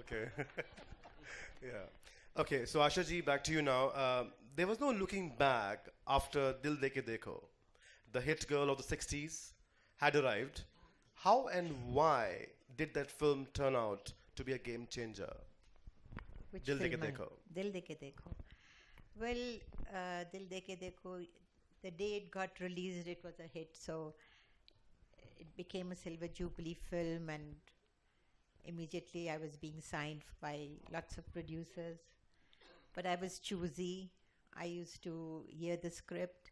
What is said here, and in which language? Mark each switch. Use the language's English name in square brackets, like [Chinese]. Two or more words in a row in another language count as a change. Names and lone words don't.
[English] Okay. Yeah. Okay, so Asha ji, back to you now. There was no looking back after Dil De Ke Dekho. The hit girl of the 60s had arrived. How and why did that film turn out to be a game changer? Which Dil De Ke film? Dekho. Dil De Ke Dekho. Well, Dil De Ke Dekho, the day it got released, it was a hit. So it became a Silver Jubilee film, and immediately I was being signed by lots of producers. But I was choosy. I used to hear the script.